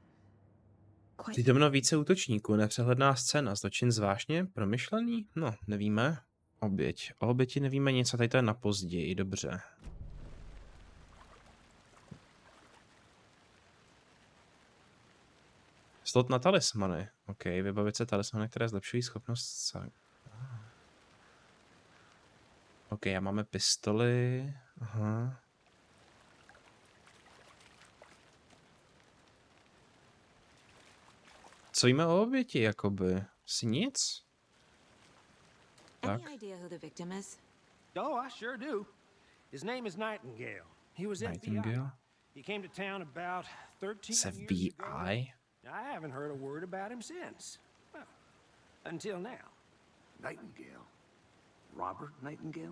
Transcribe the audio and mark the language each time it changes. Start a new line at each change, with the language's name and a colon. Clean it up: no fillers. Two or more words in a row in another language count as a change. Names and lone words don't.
English: Quite
Czech: Přítomno více útočníků, nepřehledná scéna, zločin zvláštně promyšlený? No, nevíme. Oběť. O oběti nevíme nic a tady to je na později, dobře. Slot na talismany. OK, vybavit se talismany, které zlepšují schopnost... OK, a máme pistoli. Aha. Co víme o oběti, jakoby? Si nic? Tak.
English: Any idea who the victim is? Oh, I sure do. His name is Nightingale. He was FBI. Nightingale? He came to town about 13 It's years ago. FBI? I haven't heard a word about him since. Well, until now. Nightingale? Robert Nightingale?